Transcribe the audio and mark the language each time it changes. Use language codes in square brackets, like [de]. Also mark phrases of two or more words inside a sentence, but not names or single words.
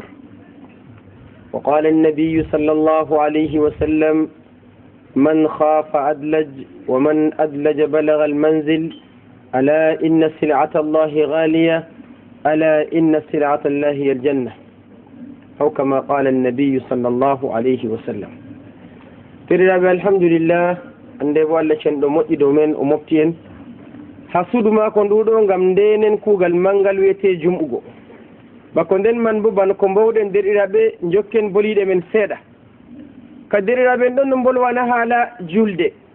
[ar] وقال النبي صلى الله عليه وسلم من خاف أدلج ومن أدلج بلغ المنزل ألا إن سلعة الله غالية ألا إن سلعة الله هي الجنة أو كما قال النبي صلى الله عليه وسلم. ترى الحمد لله [ff] ande walla cen do moddi do men o mofti en hasudu ma ko ndudo ngam denen kugal mangal wete jumugo bako den man bo ban ko mbawden derirabe jokken bolide men seeda ka derirabe don no bolwana hala julde